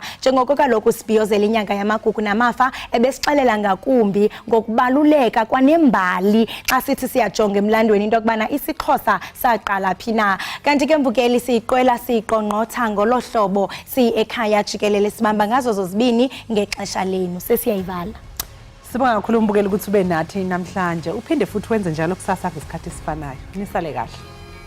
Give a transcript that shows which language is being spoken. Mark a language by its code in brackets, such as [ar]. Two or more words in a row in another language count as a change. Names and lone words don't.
[xh] Njengoko kaloku sibhiyozela inyanga yamagugu namafa ebesixelela ngakumbi ngokubaluleka kwanembali xa sithi siyajonga emlandweni into yokubana isiXhosa saqala phi na. Kanti ke mbukeli siyiqwela siyiqongqotha ngolohlobo siyi-Ekhaya Jikelele sibamba ngazo zozibini ngexesha lenu. Sesiyayivala. [zu] Sibonga kakhulu umbukeli ukuthi ube nathi namhlanje. Uphinde futhi wenze njalo kusasa ngesikhathi esifanayo. Nisale kahle.